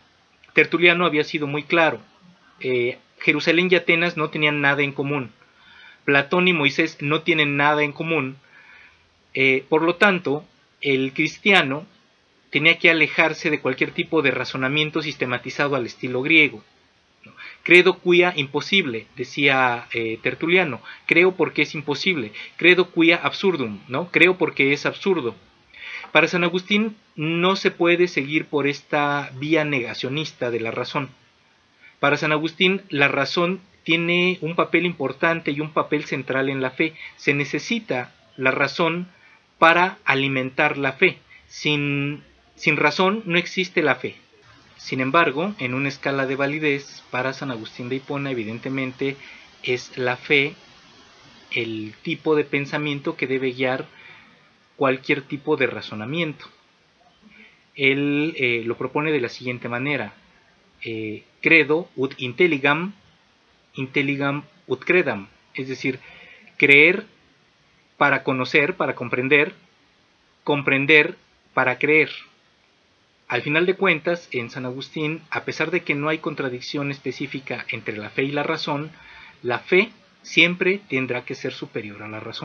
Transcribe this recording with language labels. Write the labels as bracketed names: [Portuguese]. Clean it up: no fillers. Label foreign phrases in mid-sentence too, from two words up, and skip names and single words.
[Spanish] Tertuliano había sido muy claro. Jerusalén y Atenas no tenían nada en común. Platón y Moisés no tienen nada en común. Por lo tanto, el cristiano tenía que alejarse de cualquier tipo de razonamiento sistematizado al estilo griego. [Latin] Credo quia imposible, decía Tertuliano. [Spanish] Creo porque es imposible. [Latin] Credo quia absurdum, [Spanish] ¿no? Creo porque es absurdo. Para San Agustín no se puede seguir por esta vía negacionista de la razón. Para San Agustín la razón tiene un papel importante y un papel central en la fe. Se necesita la razón para alimentar la fe. Sin razón no existe la fe. Sin embargo, en una escala de validez, para San Agustín de Hipona, evidentemente, es la fe el tipo de pensamiento que debe guiar cualquier tipo de razonamiento. Él lo propone de la siguiente manera: [Latin] credo ut intelligam, intelligam ut credam, [Spanish] es decir, creer para conocer, para comprender, comprender para creer. Al final de cuentas, en San Agustín, a pesar de que no hay contradicción específica entre la fe y la razón, la fe siempre tendrá que ser superior a la razón.